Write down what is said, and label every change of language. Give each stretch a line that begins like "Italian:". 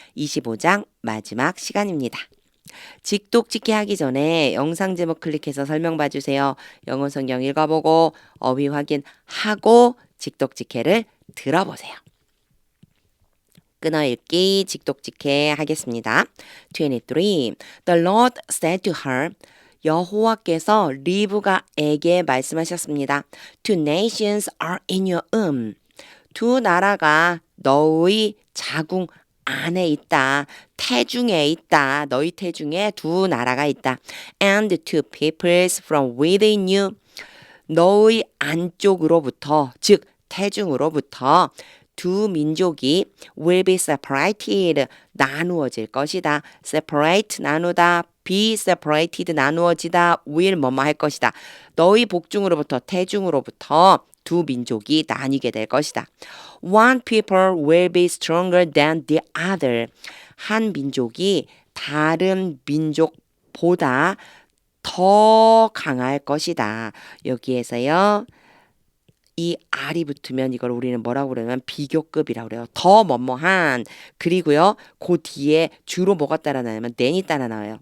Korean: 25장 마지막 시간입니다. 직독직해 하기 전에 영상 제목 클릭해서 설명 봐주세요. 영어 성경 읽어보고 어휘 확인하고 직독직해를 들어보세요. 끊어읽기 직독직해 하겠습니다. 23.
English: The Lord said to her,
Korean: 여호와께서 리브가에게 말씀하셨습니다.
English: Two nations are in your womb.
Korean: 두 나라가 너의 자궁 안에 있다. 태중에 있다. 너희 태중에 두 나라가 있다.
English: And two peoples from within you.
Korean: 너의 안쪽으로부터, 즉 태중으로부터 두 민족이
English: will be separated,
Korean: 나누어질 것이다. separate, 나누다.
English: be separated,
Korean: 나누어지다. will 뭐뭐 할 것이다. 너희 복중으로부터, 태중으로부터 두 민족이 나뉘게 될 것이다.
English: One people will be stronger than the other.
Korean: 한 민족이 다른 민족보다 더 강할 것이다. 여기에서요. 이 R이 붙으면 이걸 우리는 뭐라고 그러냐면 비교급이라고 그래요. 더 뭐뭐한. 그리고요. 그 뒤에 주로 뭐가 따라 나오냐면 than이 따라 나와요.